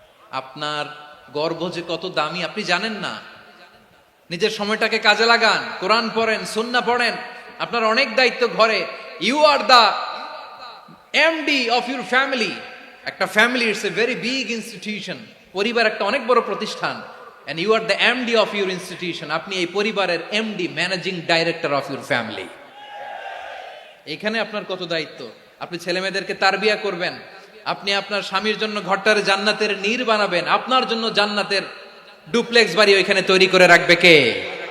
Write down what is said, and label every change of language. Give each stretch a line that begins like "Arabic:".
Bangla: আপনার গর্ভ যে কত দামি আপনি জানেন না। নিজের সময়টাকে কাজে লাগান, কোরআন পড়েন, সুন্নাহ পড়েন। আপনার অনেক দায়িত্ব ঘরে।
English: You are the MD of your family.
Bangla: একটা family
English: It's a very big institution.
Bangla: পরিবার একটা অনেক বড় প্রতিষ্ঠান।
English: and you are the MD of your institution.
Bangla: আপনি এই পরিবারের MD,
English: Managing director of your family.
Bangla: এখানে আপনার কত দায়িত্ব। আপনি ছেলে মেয়েদেরকে তারবিয়া করবেন, আপনি আপনার স্বামীর জন্য ঘরটার জান্নাতের নীর বানাবেন, আপনার জন্য জান্নাতের ডুপ্লেক্স বাড়ি ওইখানে তৈরি করে রাখবে কে?